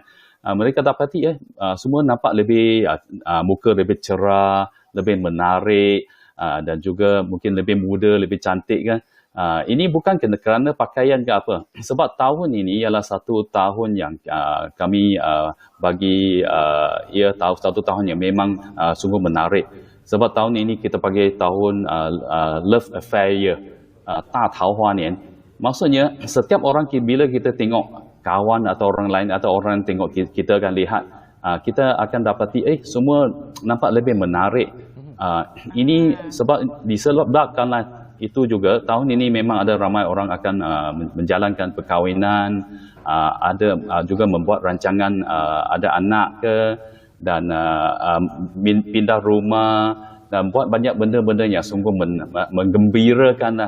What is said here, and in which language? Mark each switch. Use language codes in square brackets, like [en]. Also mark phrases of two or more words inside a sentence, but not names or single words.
[ms] Mereka dapati semua nampak lebih muka lebih cerah, lebih menarik dan juga mungkin lebih muda, lebih cantik kan. Ini bukan kerana pakaian ke apa. Sebab tahun ini ialah satu tahun yang kami bagi ia satu tahun yang memang sungguh menarik. Sebab tahun ini kita panggil tahun [en] Love Affair Year, [zh] 大桃花年. [ms] Maksudnya setiap orang bila kita tengok kawan atau orang lain atau orang tengok kita akan lihat, kita akan dapati semua nampak lebih menarik. Ini sebab disebabkanlah itu juga tahun ini memang ada ramai orang akan menjalankan perkahwinan, ada juga membuat rancangan ada anak ke, dan pindah rumah dan buat banyak benda-benda yang sungguh menggembirakan lah.